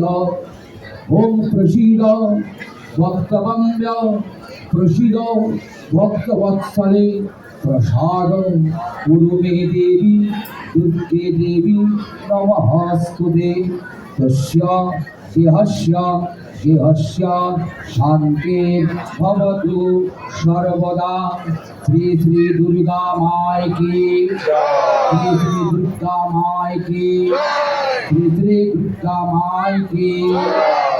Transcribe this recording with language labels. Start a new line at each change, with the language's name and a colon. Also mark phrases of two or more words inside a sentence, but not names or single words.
Sanskrit: ओम प्रसीद भक्तवन्द्य प्रसीद भक्तवत्सले प्रसादं कुरु मे देवी दुर्गे देवी नमःस्तुते। तस्य देहस्य शान्ति भवतु सर्वदा।
Hindi: श्री श्री दुर्गा माय की, श्री श्री दुर्गा माय की, श्री श्री दुर्गा माय की।